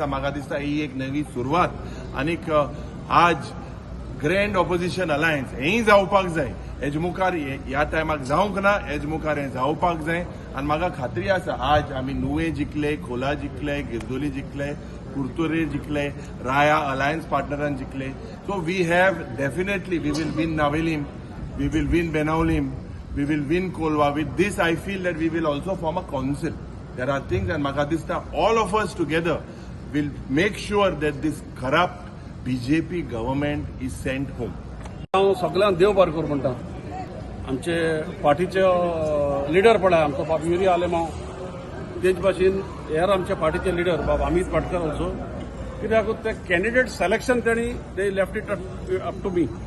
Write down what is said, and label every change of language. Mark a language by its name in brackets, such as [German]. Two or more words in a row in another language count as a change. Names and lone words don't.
[Konkani] म्हाका दिसता ही एक नवी सुरवात. आनीक आज [English] grand opposition alliance [Konkani] हेंय जावपाक जाय. हेजे मुखार ह्या टायमाक जावंक ना. हेजे मुखार हें जावपाक जाय. आनी म्हाका खात्री आसा आज आमी नुवें जिखले, खोला जिखले, गिरदोली जिखले, कुर्तोरे जिखले, राया अलायन्स पार्टनरान जिखले. [English] so we have definitely we will win Navelim, we will win Benaulim, we will win Colva. with this I feel that we will also form a council. There are things and [Konkani] म्हाका दिसता [English] all of us together will make sure that this corrupt BJP government is sent home. [Konkani] हांव सगळ्यांक देव बरें करूं म्हणटा. आमचे पार्टीचे लिडर पळय आमचो बाब युरी आलेमाव तेच भाशेन हेर आमच्या पार्टीचे लिडर बाब अमित पाटकर ऑल्सो. कित्याक ते [English] candidate selection तेणी they left it up to me.